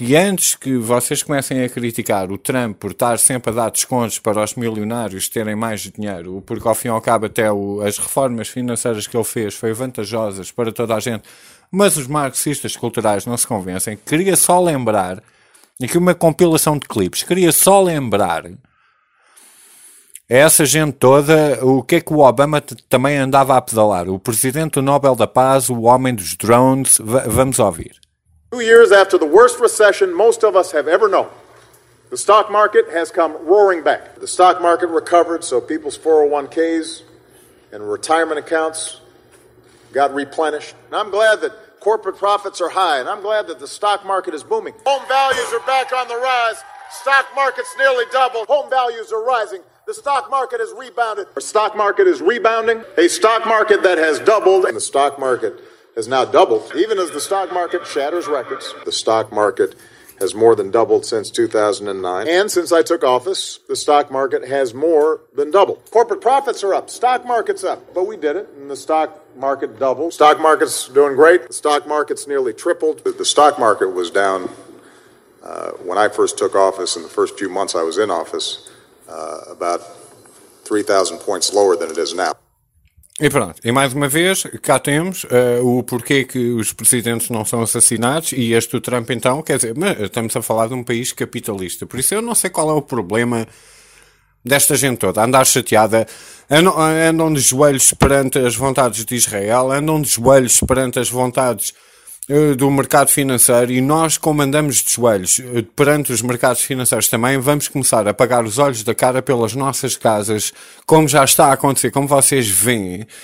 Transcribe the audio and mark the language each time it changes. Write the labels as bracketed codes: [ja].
[pt] E antes que vocês comecem a criticar o Trump por estar sempre a dar descontos para os milionários terem mais dinheiro, porque ao fim e ao cabo até as reformas financeiras que ele fez foram vantajosas para toda a gente, mas os marxistas culturais não se convencem, queria só lembrar, aqui uma compilação de clipes, queria só lembrar a essa gente toda o que é que o Obama também andava a pedalar. O presidente do Nobel da Paz, o homem dos drones, vamos ouvir. [en] 2 years after the worst recession most of us have ever known, the stock market has come roaring back. The stock market recovered, so people's 401ks and retirement accounts got replenished. And I'm glad that corporate profits are high, and I'm glad that the stock market is booming. Home values are back on the rise. Stock market's nearly doubled. Home values are rising. The stock market has rebounded. Our stock market is rebounding. A stock market that has doubled. And the stock market has now doubled. Even as the stock market shatters records, the stock market has more than doubled since 2009. And since I took office, the stock market has more than doubled. Corporate profits are up. Stock market's up. But we did it, and the stock market doubled. Stock market's doing great. The stock market's nearly tripled. The stock market was down when I first took office in the first few months I was in office, about 3,000 points lower than it is now. [pt] E pronto, e mais uma vez, cá temos o porquê que os presidentes não são assassinados, e este o Trump então, quer dizer, estamos a falar de um país capitalista, por isso eu não sei qual é o problema desta gente toda, andar chateada, andam de joelhos perante as vontades de Israel, andam de joelhos perante as vontades do mercado financeiro, e nós, como andamos de joelhos perante os mercados financeiros também, vamos começar a pagar os olhos da cara pelas nossas casas, como já está a acontecer, como vocês veem,